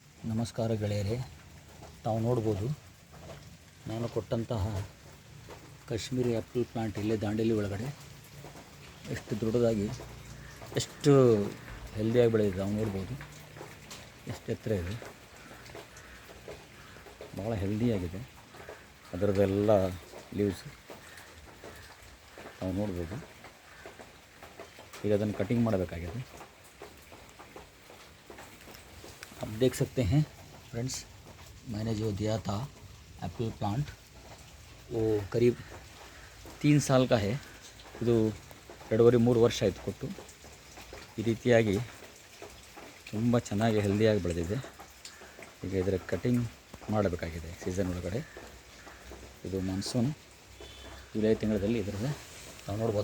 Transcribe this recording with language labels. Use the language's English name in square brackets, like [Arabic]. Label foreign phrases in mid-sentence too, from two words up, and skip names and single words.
[Kannada] ನಮಸ್ಕಾರ ಗೆಳೆಯರೇ, ತಾವು ನೋಡ್ಬೋದು ನಾನು ಕೊಟ್ಟಂತಹ [English] Kashmiri apple plant [Kannada] ಇಲ್ಲೇ ದಾಂಡೇಲಿ ಒಳಗಡೆ ಎಷ್ಟು ದೊಡ್ಡದಾಗಿ ಎಷ್ಟು ಹೆಲ್ದಿಯಾಗಿ ಬೆಳೆದಿದೆ. ತಾವು ನೋಡ್ಬೋದು ಎಷ್ಟು ಎತ್ತರ ಇದೆ, ಭಾಳ ಹೆಲ್ದಿಯಾಗಿದೆ. ಅದರದ್ದೆಲ್ಲ ಲೀವ್ಸ್ ತಾವು ನೋಡ್ಬೋದು. ಈಗ ಅದನ್ನು ಕಟಿಂಗ್ ಮಾಡಬೇಕಾಗಿದೆ. [Hindi] आप देख सकते हैं फ्रेंड्स, मैंने जो दिया था [English] apple plant [Hindi] वो करीब 3 साल का है. [Kannada] ಇದು 2.5-3 ವರ್ಷ ಆಯಿತು ಕೊಟ್ಟು. ಈ ರೀತಿಯಾಗಿ ತುಂಬ ಚೆನ್ನಾಗಿ ಹೆಲ್ದಿಯಾಗಿ ಬೆಳೆದಿದೆ. ಈಗ ಇದರ ಕಟಿಂಗ್ ಮಾಡಬೇಕಾಗಿದೆ ಸೀಸನ್ ಒಳಗಡೆ. ಇದು [English] monsoon July [Kannada] ತಿಂಗಳಲ್ಲಿ ಇದರದ್ದು ನಾವು ನೋಡ್ಬೋದು.